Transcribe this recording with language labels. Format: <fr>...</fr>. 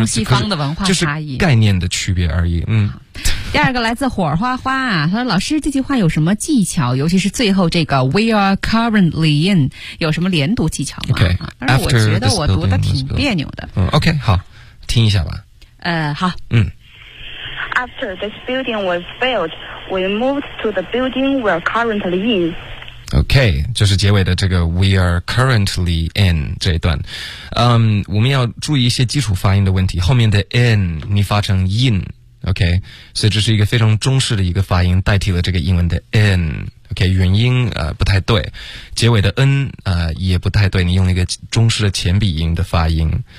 <zh>东西方的文化差异，就是概念的区别而已。第二个来自火花花啊，他说老师这句话有什么技巧，尤其是最后这个</zh> <en>We are currently in</en> <zh>有什么连读技巧吗？</zh> <en>Okay,</en> <zh>但是我觉得我读的挺别扭的。 OK， 好，听一下吧。好。</zh> <en>After this building was built, we moved to the building we're currently in.</en> <zh>OK， 就是结尾的这个</zh> <en>We are currently in</en> <zh>这一段。我们要注意一些基础发音的问题，后面的 in 你发成 in。 OK， 所以这是一个非常中式的一个发音，代替了这个英文的 n。 OK， 元音不太对，结尾的 n 也不太对，你用一个中式的前鼻音的发音。</zh>